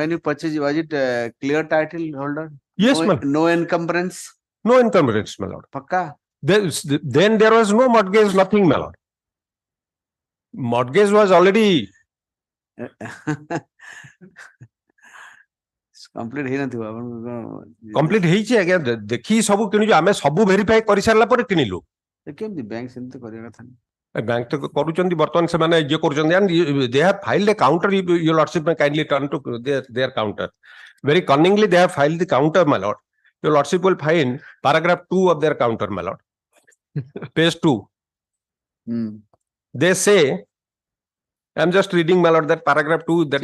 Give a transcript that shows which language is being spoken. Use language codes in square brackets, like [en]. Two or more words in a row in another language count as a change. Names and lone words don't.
[en] When you purchased, was it clear title holder? Yes, no, ma'am. No encumbrance? No encumbrance, my lord. Pakka? Then there was no mortgage, nothing, my lord. Mortgage was already [or] complete ହେଇନଥିବ ଆପଣ କମ୍ପ୍ଲିଟ ହେଇଛି ଆଜ୍ଞା ଦେଖି ସବୁ କିଣିଛୁ ଆମେ ସବୁ ଭେରିଫାଇ କରି ସାରିଲା ପରେ କିଣିଲୁ କେମିତି ବ୍ୟାଙ୍କ ସେମିତି କରିବା କଥା ନାହିଁ ବ୍ୟାଙ୍କ ତ କରୁଛନ୍ତି ବର୍ତ୍ତମାନ ସେମାନେ ଇଏ କରୁଛନ୍ତି [en] and they have filed a counter your lordship may kindly turn to their counter very cunningly they have filed the counter my lord your lordship will find paragraph 2 of their counter my lord page 2 they say I'm just reading my lord that paragraph 2 that